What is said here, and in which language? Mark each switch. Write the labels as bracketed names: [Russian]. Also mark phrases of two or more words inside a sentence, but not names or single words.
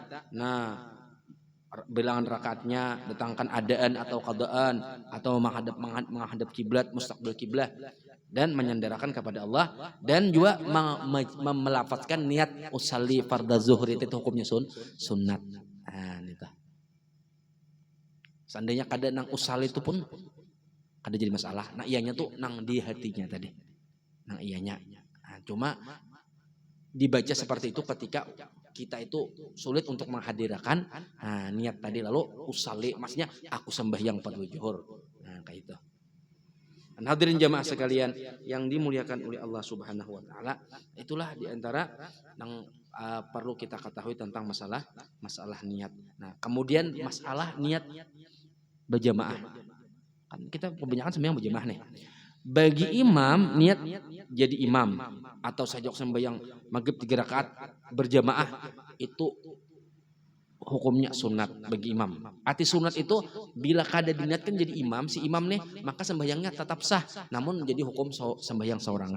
[Indonesian] Nah, bilangan rakaatnya, datangkan adaan atau qadaan atau menghadap kiblat, mustaqbil kiblat dan menyandarkan kepada Allah dan juga melafazkan niat [Arabic] usalli fardhu zuhri [Indonesian] itu hukumnya sunnat. Nah, itu. [Banjar] Seandainya kada nang usalli itu pun kada jadi masalah. Nah, ianya tuh nang di hatinya tadi. Nang ianya. [Indonesian] Nah, cuma dibaca seperti itu ketika kita itu sulit untuk menghadirkan niat tadi lalu usalli maksudnya aku sembahyang fardu zuhur. Nah, kayak itu. Dan hadirin jamaah sekalian yang dimuliakan oleh [Arabic] Allah Subhanahu wa taala, [Indonesian] itulah diantara yang perlu kita ketahui tentang masalah niat. Nah, kemudian masalah niat berjamaah. Kan kita kebanyakan sembahyang berjamaah nih. Bagi imam niat jadi imam atau sajok sembahyang maghrib 3 rakaat berjamaah itu hukumnya sunat bagi imam. Arti sunat itu bila kada diniatkan jadi imam si imam nih maka sembahyangnya tetap sah namun menjadi hukum sembahyang seorangan.